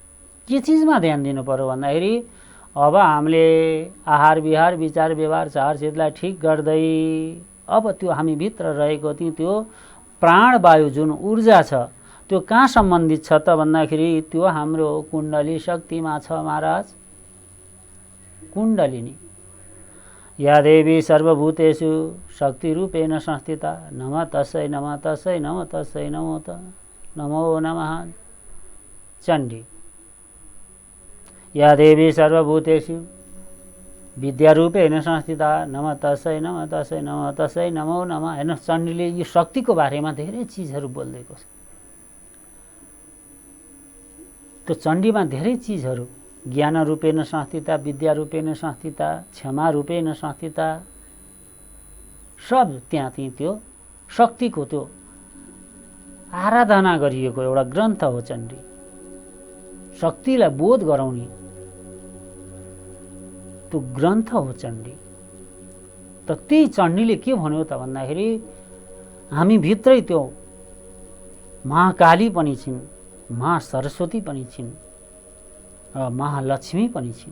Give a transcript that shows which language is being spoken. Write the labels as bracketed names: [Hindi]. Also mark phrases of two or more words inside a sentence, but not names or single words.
[Nepali] के चिजमा ध्यान दिनु पर्यो भन्दाखेरि अब हामीले आहार विहार विचार व्यवहार चार चिजलाई ठिक गर्दै अब त्यो हामी भित्र रहेको त्यो प्राणवायु जुन ऊर्जा छ त्यो कहाँ सम्बन्धित छ त भन्दाखेरि त्यो हाम्रो कुण्डली शक्तिमा छ महाराज। [Sanskrit] कुण्डलिनी या देवी सर्वभूतेषु शक्तिरूपेण संस्थिता नमः तस्यै नमः तस्यै नमः तस्यै नमो नमः। चण्डी या देवी सर्वभूतेषु विद्यारूपेण संस्थिता नमः तस्यै नमः तस्यै नमः तस्यै नमो नमः। [Nepali] हेर्नुहोस् चण्डीले यो शक्तिको बारेमा धेरै चिजहरू बोलिदिएको छ। त्यो चण्डीमा धेरै चिजहरू [Sanskrit] ज्ञान रूपेण संस्थिता विद्या रूपेण संस्थिता क्षमा रूपेण संस्थिता [Nepali] सब त्यहाँ त्यो शक्तिको त्यो आराधना गरिएको एउटा ग्रन्थ हो चण्डी। शक्तिलाई बोध गराउने त्यो ग्रन्थ हो चण्डी। त त्यही चण्डीले के भन्यो त भन्दाखेरि हामी भित्रै त्यो महाकाली पनि छिन्, महासरस्वती पनि छिन्, महालक्ष्मी पनि छिन्।